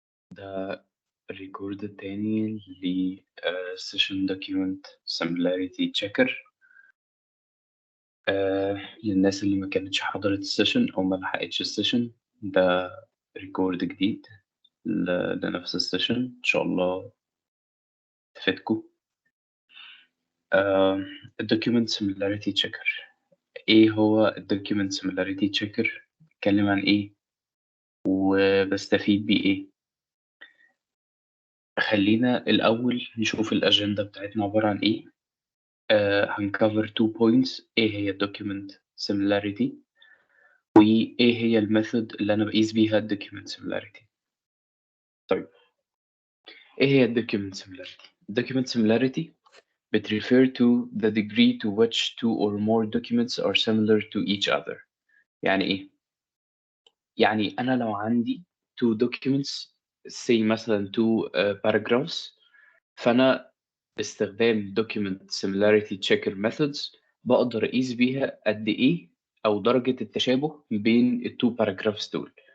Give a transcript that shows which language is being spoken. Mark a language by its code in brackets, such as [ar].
[ar] ده الريكورد التاني [en] session document similarity checker. [ar] للناس اللي ما كانتش حضرت السيشن أو ما لحقتش السيشن، ده ريكورد جديد لنفس السيشن إن شاء الله تفيدكم. الدوكيومنت similarity checker، إيه هو الدوكيومنت similarity checker؟ بيتكلم عن إيه وبستفيد بيه إيه؟ خلينا الأول نشوف الأجندة بتاعتنا عبارة عن إيه. هن [en] cover 2 points: [ar] إيه هي document similarity وإيه هي الميثود اللي أنا بقيس بيها document similarity. طيب، إيه هي [en] document similarity؟ document similarity refer to the degree to which two or more documents are similar to each other. [ar] يعني إيه؟ يعني أنا لو عندي two documents say مثلا two paragraphs، فأنا باستخدام document similarity checker methods بقدر أقيس بيها قد إيه أو درجة التشابه بين التو paragraphs دول.